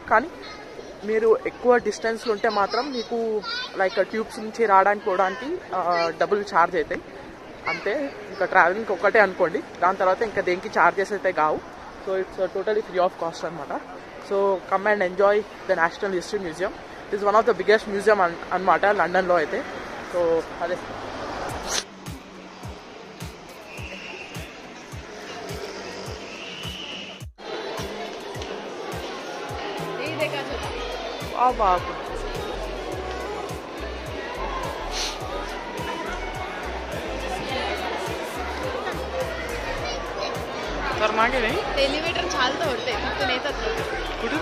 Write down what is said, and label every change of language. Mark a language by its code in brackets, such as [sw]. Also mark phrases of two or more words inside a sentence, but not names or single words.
[te] కానీ మీరు ఎక్కువ డిస్టెన్స్లో ఉంటే మాత్రం మీకు [en] like tubes [te] నుంచి రావడానికి పోవడానికి డబ్బులు ఛార్జ్ అవుతాయి అంతే. ఇంకా ట్రావెలింగ్కి ఒక్కటే అనుకోండి, దాని తర్వాత ఇంకా దేనికి ఛార్జెస్ అయితే కావు. [en] so it's totally free of cost అనమాట. so come and enjoy the National History Museum. it is one of the biggest museum [te] అనమాట లండన్లో అయితే. సో అదే బాబు [mr] तर मागे नाही एलिव्हेटर चालतं होते तिथून येतात कुठून